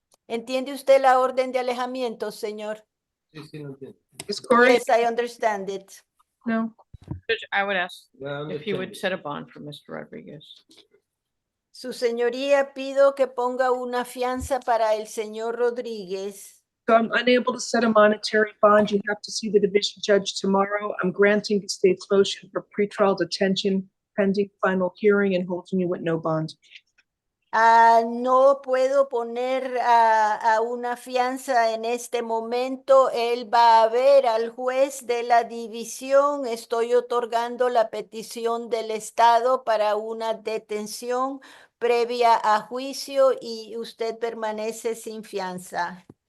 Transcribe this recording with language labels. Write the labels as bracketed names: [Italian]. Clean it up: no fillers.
[Spanish] ¿Entiende usted la orden de alejamiento, señor? Sí, sí, lo entiendo. [English] Is Corey? Yes, I understand it. No. Judge, I would ask [Spanish] Ya [English] if he would understand. set a bond for Mr. Rodriguez. [Spanish] Su señoría, pido que ponga una fianza para el señor Rodríguez. [English] So I'm unable to set a monetary bond. You have to see the division judge tomorrow. I'm granting the state's motion for pretrial detention pending final hearing and holding you with no bond. [Spanish] No puedo poner a una fianza en este momento. Él va a ver al juez de la división. Estoy otorgando la petición del Estado para una detención previa a juicio y usted permanece sin fianza.